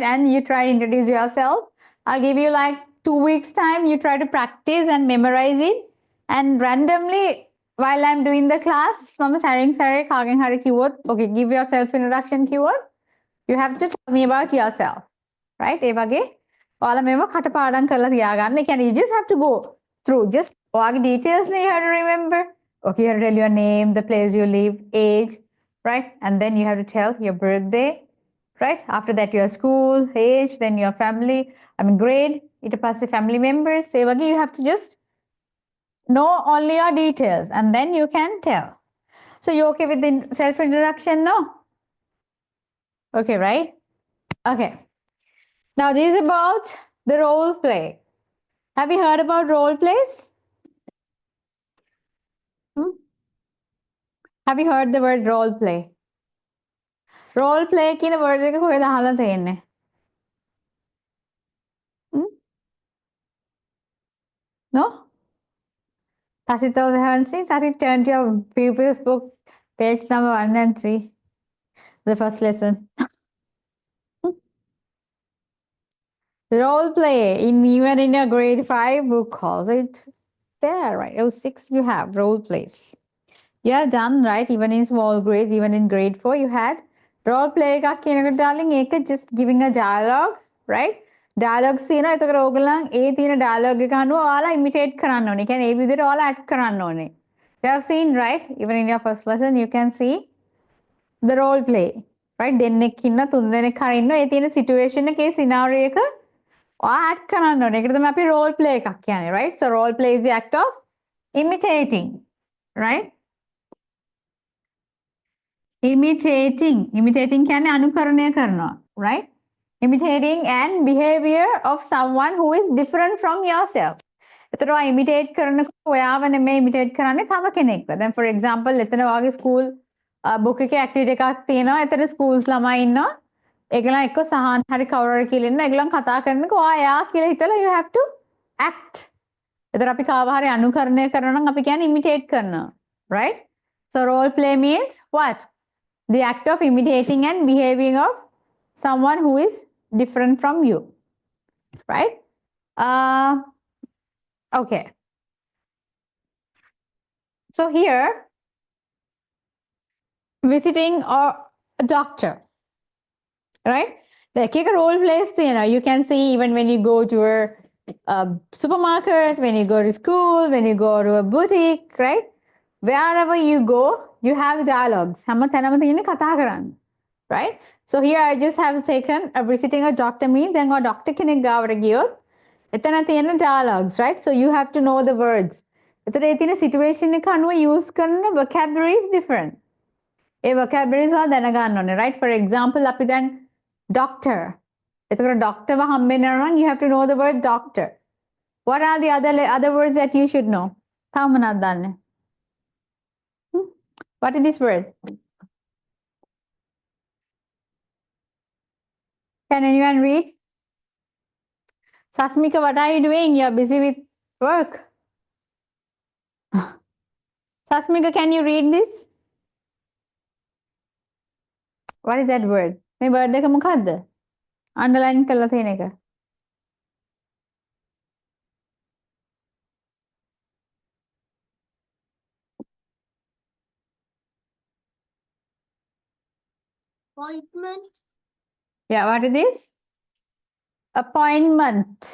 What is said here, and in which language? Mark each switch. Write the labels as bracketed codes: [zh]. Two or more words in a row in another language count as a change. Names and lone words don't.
[en] And you try to introduce yourself. I'll give you like 2 weeks time. You try to practice and memorize it. And randomly, while I'm doing the class, Mama Saring Sare Kagen Hari keyword. Okay, give your self introduction keyword. You have to tell me about yourself, right? [si] ඒ වගේ ඔයාලා මේව කටපාඩම් කරලා තියාගන්න. ඒ කියන්නේ [en] you just have to go through. Just all the details you have to remember. Okay, you have to tell your name, the place you live, age, right? And then you have to tell your birthday, right? After that, your school, age, then your family, grade, [si] ඊට පස්සේ [en] family members. [si] ඒ වගේ [en] you have to just know only your details and then you can tell. So you okay with the self-introduction now? Okay, right? Okay. Now this is about the role play. Have you heard about role plays? Have you heard the word role play? Role play [si] කියන word එක කොහෙද අහලා තියෙන්නේ? [en] No? Sasit also haven't seen? Sasit, turn to your pupils book, page number 1 and see the first lesson. Role play, even in your grade 5 book also, it's there, right? Oh, 6 you have role plays. You have done, right? Even in small grades, even in grade 4, you had role play [si] එකක් කියනකොට [en] darling, ඒක just giving a dialogue, right? [si] Dialogues තියෙනවා. එතකොට ඕගොල්ලන් ඒ තියෙන dialogue එක අනුව ඔයාලා imitate කරන්න ඕනේ. කියන්නේ ඒ විදිහට ඔයාලා act කරන්න ඕනේ. [en] You have seen, right? Even in your first lesson, you can see the role play, right? [si] දෙන්නෙක් ඉන්න, තුන් දෙනෙක් හරි ඉන්නවා. ඒ තියෙන situation එකේ scenario එක ඔයා act කරන්න ඕනේ. ඒකට තමයි අපි role play එකක් කියන්නේ, [en] right? So role play is the act of imitating, right? [si] Imitating කියන්නේ අනුකරණය කරනවා, [en] right? Imitating and behavior of someone who is different from yourself. [si] එතකොට ඔයා imitate කරනකොට ඔයාව නෙමෙයි imitate කරන්නේ තව කෙනෙක්ව. [en] Then for example [si] එතන වාගේ [en] school book [si] එකේ activity එකක් තියෙනවා. එතන schools ළමයි ඉන්නවා. ඒගොල්ලන් එක්ක සහන් හරි කවුරු හරි කියලා ඉන්නවා. ඒගොල්ලන් කතා කරනකොට ඔයා යා කියලා හිතලා [en] you have to act. [si] එතකොට අපි කාව හරි අනුකරණය කරනවා නම් අපි කියන්නේ imitate කරනවා, [en] right? So role play means what? The act of imitating and behaving of someone who is different from you, right? Okay. So here, visiting a doctor, right? The එක role plays, you can see even when you go to a supermarket, when you go to school, when you go to a boutique, right? Wherever you go, you have dialogues. [si] හැම තැනම තියෙන්නේ කතා කරන්න, [en] right? So here I just have taken visiting a doctor means then a doctor [si] කෙනෙක් ගාවට ගියොත් එතන තියෙන [en] dialogues, right? So you have to know the words. [si] එතකොට ඒ තියෙන situation එක අනුව use කරන [en] vocabulary is different. [si] ඒ vocabularies ඔයා දැනගන්න ඕනේ, [en] right? For example [si] අපි දැන් [en] doctor. [si] එතකොට doctor ව හම්බෙන්න නම් [en] you have to know the word doctor. What are the other words that you should know? [si] තාම මොනවද දන්නේ? [en] What is this word? Can anyone read? Sasmika, what are you doing? You're busy with work. Sasmika, can you read this? What is that word? [si] මේ word එක මොකද්ද? Underline කරලා තියෙන එක. [en] Appointment. Yeah, what is this? Appointment.